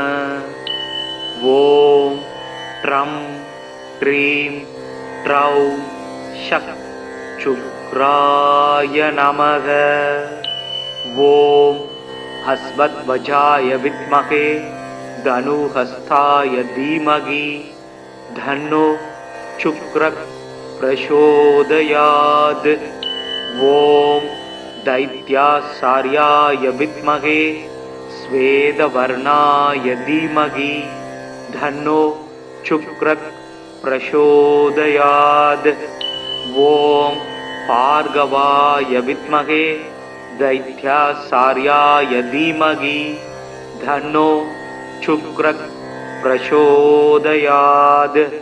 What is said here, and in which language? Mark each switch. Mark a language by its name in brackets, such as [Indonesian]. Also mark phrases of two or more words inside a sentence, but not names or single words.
[Sanskrit] ॐ द्रां द्रीं द्रौं सः शुक्राय नमः. ॐ अश्वध्वजाय विद्महे धनुर्हस्ताय धीमहि तन्नो शुक्रः प्रचोदयात्. ஓம் दैत्यासार्याय विद्महे स्वेदवर्णाय धीमहि धन्नो शुक्रः प्रचोदयात्। ॐ भार्गवाय विद्महे दैत्याचार्याय धीमहि तन्नो शुक्रः प्रचोदयात्।